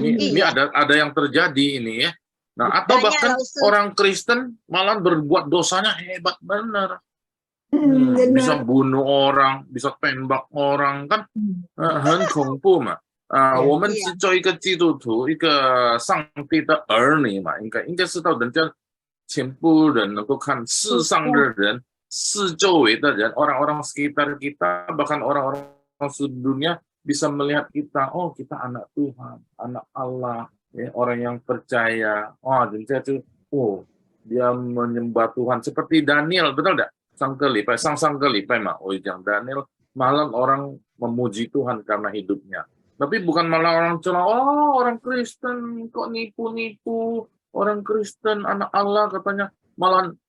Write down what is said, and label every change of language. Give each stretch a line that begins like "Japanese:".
Indonesian: Nah, ini ada yang terjadi ini ya. Nah atau bahkan orang Kristen malah berbuat dosanya hebat benar. Bisa bunuh orang, bisa tembak orang kan,
Chinese: 很恐怖嘛。我们是做一个基督徒，一个上帝的儿女嘛，应该知道人家全部人能够看世上的人，四周围的人，
Indonesian: orang-orang sekitar kita, bahkan orang-orang sedunia bisa melihat kita, oh kita anak Tuhan, anak Allah, ya, orang yang percaya. Oh, dia tuh, dia menyembah Tuhan seperti Daniel, betul enggak?
Chinese: 上个礼拜嘛，我讲 Daniel
Indonesian: malam orang memuji Tuhan karena hidupnya. Tapi bukan malah orang celah, orang Kristen kok nipu-nipu, orang Kristen anak Allah katanya, malah